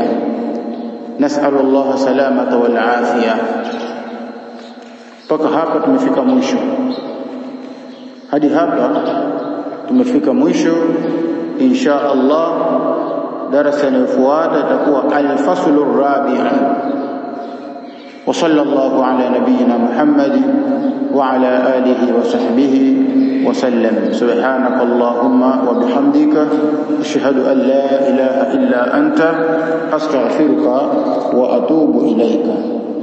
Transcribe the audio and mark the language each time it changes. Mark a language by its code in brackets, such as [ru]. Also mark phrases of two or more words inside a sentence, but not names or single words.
[ar] نسأل الله السلامة والعافية. [sw] Mpaka hapa tumefika mwisho. Hadi hapa tumefika mwisho. [ar] إن شاء الله [sw] darasa linalofuata itakuwa [ar] الفصل الرابع'. وصلى الله على نبينا محمد وعلى آله وصحبه وسلم. سبحانك اللهم وبحمدك أشهد أن لا إله إلا أنت أستغفرك وأتوب إليك.